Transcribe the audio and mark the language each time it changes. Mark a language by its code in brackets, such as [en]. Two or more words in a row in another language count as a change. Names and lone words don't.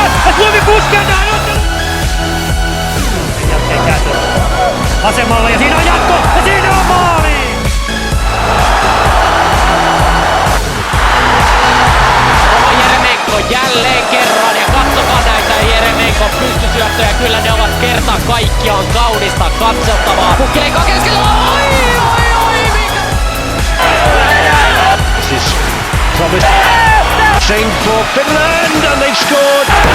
[fi] Suomi puskee tähän otteluun! Sen jälkeen kääntö vasemmalla ja siinä on jatko ja siinä on maali! Jeremenko jälleen kerran ja katsokaa näitä Jeremenkon pystysyöttöjä. Kyllä ne ovat kerta kaikkiaan kaunista katsottavaa. Pukki leikkaa keskellä. [en] This is promised. Sing for Finland and they've scored.